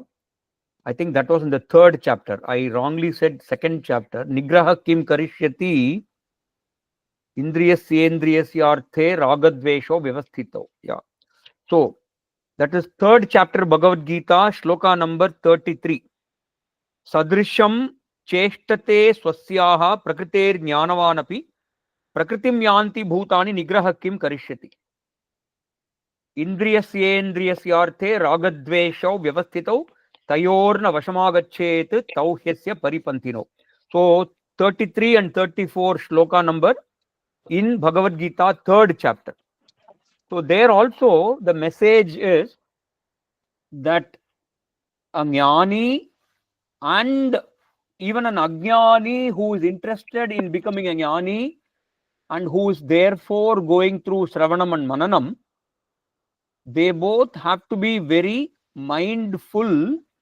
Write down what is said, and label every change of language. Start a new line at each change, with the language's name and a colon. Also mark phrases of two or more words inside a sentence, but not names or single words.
English: I think that was in the 3rd chapter. I wrongly said 2nd chapter.
Sanskrit: निग्रहः किं करिष्यति इन्द्रियस्येन्द्रियस्यार्थे रागद्वेषौ व्यवस्थितौ.
English: Yeah. So that is 3rd chapter Bhagavad Gita, shloka number 33.
Sanskrit: सदृशं चेष्टते स्वस्याः प्रकृतेर्ज्ञानवानपि प्रकृतिं यान्ति भूतानि निग्रहः किं करिष्यति. इन्द्रियस्येन्द्रियस्यार्थे रागद्वेषौ व्यवस्थितौ तयोर्न वशमागच्छेत् तौह्यस्य परिपन्थिनौ.
English: So 33 and 34 shloka number in Bhagavad Gita, 3rd chapter. So there also the message is that a jnani and even an ajnani who is interested in becoming a jnani and who is therefore going through Shravanam and Mananam, they both have to be very mindful